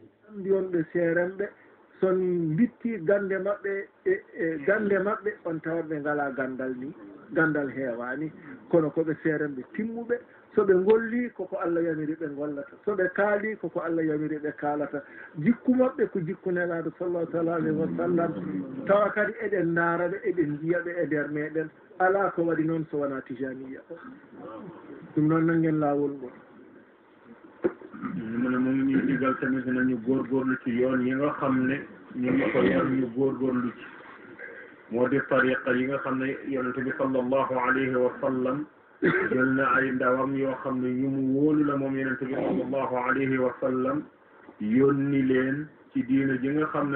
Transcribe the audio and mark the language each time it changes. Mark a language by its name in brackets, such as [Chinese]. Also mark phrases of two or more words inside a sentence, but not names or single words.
[Fula] mbiyonɓe seeremɓe son bitti gande maɓɓe e gande maɓɓe on tawat ɓe ngala gandal ni gandal heewani kono koɓe seeremɓe timmuɓe soɓe golli koko Allah yamiri ɓe gollata soɓe kaali koko Allah yamiri ɓe kaalata jikku maɓɓe ko jikku nelaɗo [Arabic] صلى الله تعالى عليه وسلم [Fula] tawa kadi eɗen ndaara ɓe eɗen jiya ɓe e nder meɗen ala ko waɗi noon so wona tijaniya ɗum noon nangen laawol ngol [Wolof] mu ne mu ngi ñuy digal tamit nañu góorgóorlu ci yoon yi nga xam ne ñu ngi ko yor ñu góorgóorlu ci moo di tariqa yi nga xam ne yonente bi [Arabic] صلى الله عليه وسلم [Wolof] jël na ay ndawam yoo xam ne ñu mu wóolu la moom yonente bi [Arabic] صلى الله عليه وسلم [Wolof] yónni leen ci diine ji nga xam ne